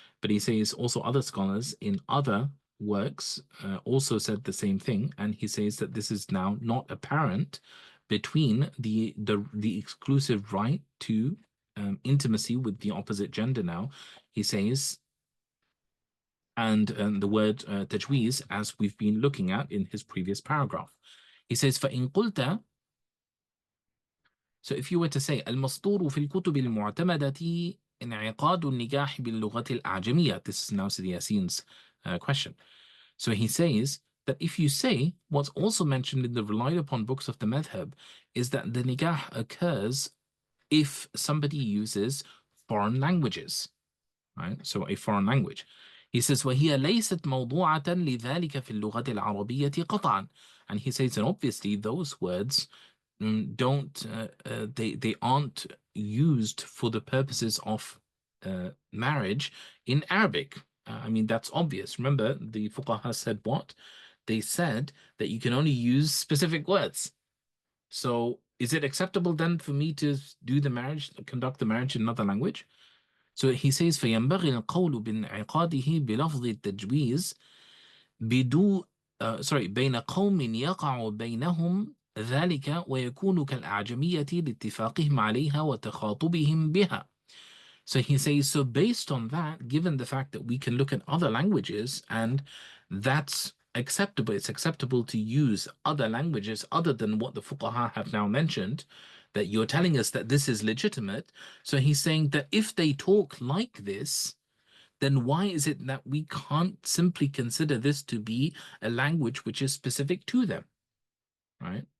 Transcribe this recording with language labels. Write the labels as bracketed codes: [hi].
[en] But he says also other scholars in other works also said the same thing, and he says that this is now not apparent between the exclusive right to intimacy with the opposite gender now. He says, and the word tajweez, as we've been looking at in his previous paragraph. He says, [ar] فَإِن قُلْتَ, [en] so if you were to say, [ar] المسطور في الكتب المعتمدة انعقاد النكاح باللغة الأعجمية. [en] This is now Sidi Yasin's question. So he says that if you say what's also mentioned in the relied upon books of the madhab is that the nikah occurs if somebody uses foreign languages, right? So a foreign language. He says, [ar] وَهِيَ لَيْسَتْ مَوْضُوعَةً لِذَلِكَ فِي اللُّغَةِ الْعَرَبِيَّةِ قَطْعًا. [en] And he says, and obviously those words they aren't used for the purposes of marriage in Arabic. I mean, that's obvious. Remember, the fuqaha said what? They said that you can only use specific words. So is it acceptable then for me to do the marriage, conduct the marriage in another language? So he says, [ar] فينبغي القول بانعقاده بلفظ التجويز بدو بين قوم يقع بينهم ذلك ويكون كالأعجمية لاتفاقهم عليها وتخاطبهم بها. [en] So he says, so based on that, given the fact that we can look at other languages and that's acceptable, it's acceptable to use other languages other than what the fuqaha have now mentioned, that you're telling us that this is legitimate. So he's saying that if they talk like this, then why is it that we can't simply consider this to be a language which is specific to them, right?